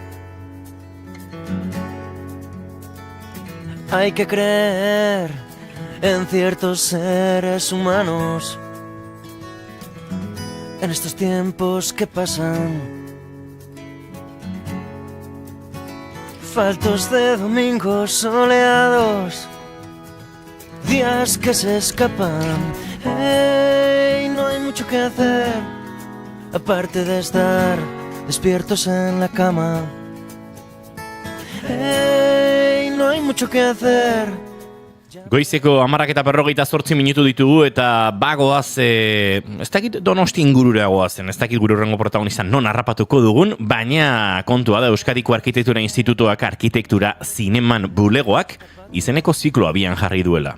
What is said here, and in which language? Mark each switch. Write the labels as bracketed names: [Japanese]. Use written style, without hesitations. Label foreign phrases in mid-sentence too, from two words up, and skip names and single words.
[Spanish] Hay que creer en ciertos seres humanos en estos tiempos que pasan, faltos de domingos soleados, días que se escapan. Hey, no hay mucho que hacer aparte de estar despiertos en la cama. Hey, no hay mucho que hacer. [Basque] Goizeko 10:48 minutu ditugu eta bagoaz, ez dakit Donosti ingurura goazen, ez dakit gure horrengo protagonista non harrapatuko dugun, baina kontua da Euskadiko Arkitektura Institutuak Arkitektura Zineman Bulegoak izeneko ziklo abian jarri duela.